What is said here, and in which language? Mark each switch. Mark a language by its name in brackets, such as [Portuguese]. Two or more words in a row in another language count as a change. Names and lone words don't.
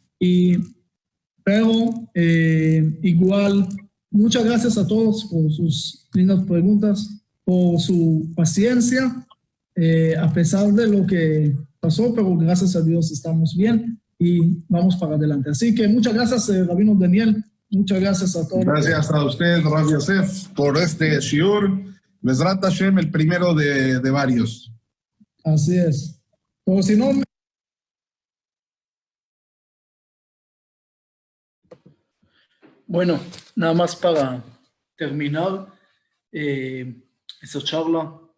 [Spanish] Pero igual, muchas gracias a todos por sus lindas preguntas, por su paciencia, a pesar de lo que pasó, pero gracias a Dios estamos bien y vamos para adelante. Así que muchas gracias, Rabino Daniel. Muchas gracias a todos. Gracias a usted, Rav Yosef, por este shiur. [Hebrew] בעזרת השם, [Spanish] el primero de varios. Así es. Pero si no... Bueno, nada más para terminar, esta charla.